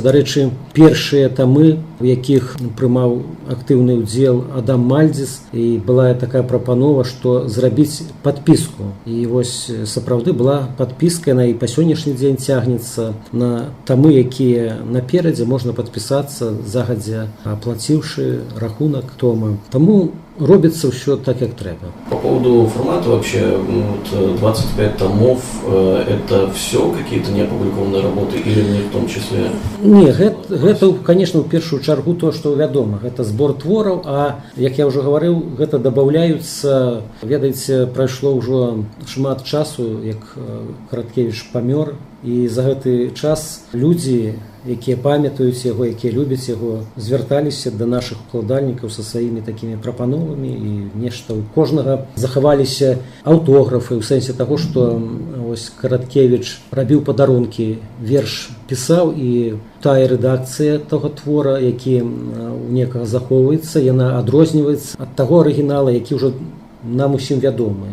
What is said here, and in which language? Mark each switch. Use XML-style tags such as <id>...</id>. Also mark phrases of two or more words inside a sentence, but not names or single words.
<be>Дарэчы, першыя тамы, у якіх прымаў актыўны ўдзел Адам Мальдзіс, і была такая прапанова, што зрабіць падпіску. І вось сапраўды была падпіска, яна і па сённяшні дзень цягнецца на тамы, якія наперадзе можна падпісацца, загадзя аплаціўшы рахунок тома.</be> <ru>Таму робится все так, как треба. По поводу формата вообще, 25 томов, это все какие-то неопубликованные работы или не в том числе?</ru> <be>Не, гэта, конечно, в першую чаргу</be> <ru>то, что</ru> <be>вядома. Это збор твораў, а, як я</be> <ru>уже говорил,</ru> <be>гэта добавляются, ведаеце, прайшло ўжо шмат часу, як Караткевич памёр, і за гэты час людзі, якія памятаюць яго, якія любяць яго, звярталіся да нашых укладальнікаў са сваімі такімі прапановамі, і нешта ў кожнага захаваліся аўтографы, у сэнсе таго, што ось Караткевич рабіў падарункі, верш пісаў, і тая рэдакцыя таго твора, які у некага захоўваецца, яна адрозніваецца ад таго арыгінала, які ўжо нам усім вядомы.</be>